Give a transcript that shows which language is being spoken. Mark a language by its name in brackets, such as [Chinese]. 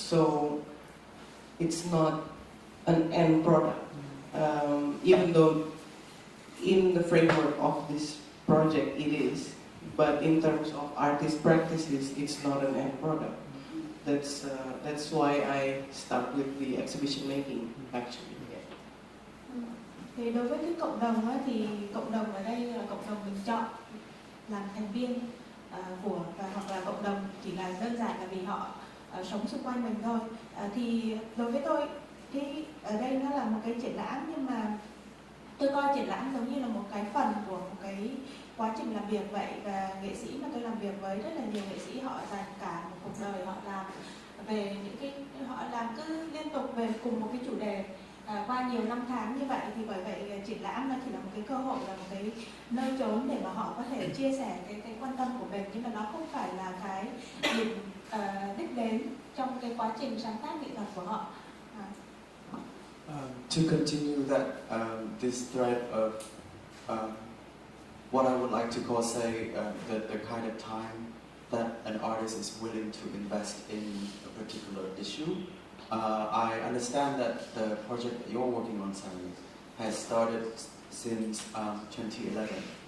[English] So it's not an end product, even though in the framework of this project it is, but in terms of artist practices, it's not an end product. That's why I start with the exhibition making, actually. [Vietnamese] Thì đối với cái cộng đồng á, thì cộng đồng ở đây là cộng đồng mình chọn làm thành viên của, và hoặc là cộng đồng chỉ là đơn giản là vì họ sống xung quanh mình thôi. Thì đối với tôi, thì ở đây nó là một cái triển lãm, nhưng mà tôi coi triển lãm giống như là một cái phần của một cái quá trình làm việc vậy. Và nghệ sĩ mà tôi làm việc với, rất là nhiều nghệ sĩ họ dành cả một cuộc đời họ làm về những cái, họ làm cứ liên tục về cùng một cái chủ đề qua nhiều năm tháng như vậy. Thì bởi vậy triển lãm nó chỉ là một cái cơ hội, là một cái nơi trốn để mà họ có thể chia sẻ cái quan tâm của mình, nhưng mà nó không phải là cái điểm đích đến trong cái quá trình sáng tác nghệ thuật của họ. [English] To continue that this thread of what I would like to call, say, the kind of time that an artist is willing to invest in a particular issue. I understand that the project that you're working on, Sally, has started since 2011.